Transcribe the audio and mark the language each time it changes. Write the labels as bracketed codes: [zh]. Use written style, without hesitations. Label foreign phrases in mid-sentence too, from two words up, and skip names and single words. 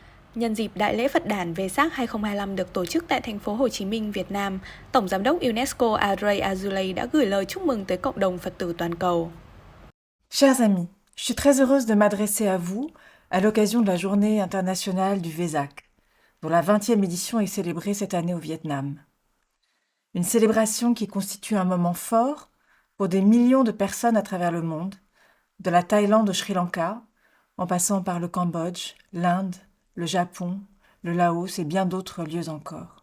[vi] Nhân dịp Đại lễ Phật đản Vesak 2025 được tổ chức tại thành phố Hồ Chí Minh, Việt Nam, Tổng giám đốc UNESCO Andrei Azoulay đã gửi lời chúc mừng tới cộng đồng Phật tử toàn cầu. [fr] Chers amis, je suis très heureuse de m'adresser à vous à l'occasion de la Journée internationale du Vesak, dont la 20e édition est célébrée cette année au Vietnam. Une célébration qui constitue un moment fort pour des millions de personnes à travers le monde, de la Thaïlande au Sri Lanka, en passant par le Cambodge, l'Inde, le Japon, le Laos et bien d'autres lieux encore.